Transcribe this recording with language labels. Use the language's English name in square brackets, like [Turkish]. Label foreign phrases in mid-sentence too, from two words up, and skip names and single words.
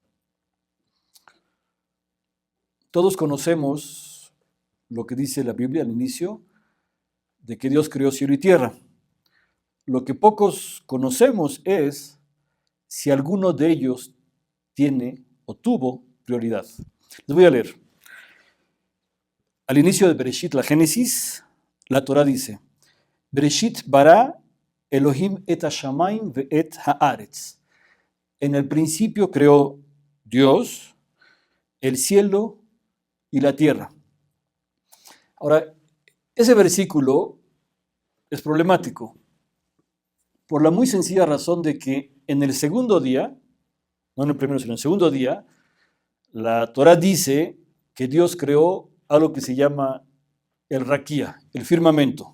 [Spanish] Todos conocemos lo que dice la Biblia al inicio, de que Dios creó cielo y tierra. Lo que pocos conocemos es si alguno de ellos tiene o tuvo prioridad. Les voy a leer. Al inicio de Bereshit, la Génesis, la Torah dice: [Hebrew] בראשית ברא אלהים את השמים ואת הארץ. [Spanish] En el principio creó Dios el cielo y la tierra. Ahora, ese versículo es problemático por la muy sencilla razón de que en el segundo día, no en el primero, sino en el segundo día, la Torah dice que Dios creó algo que se llama el raquía, el firmamento.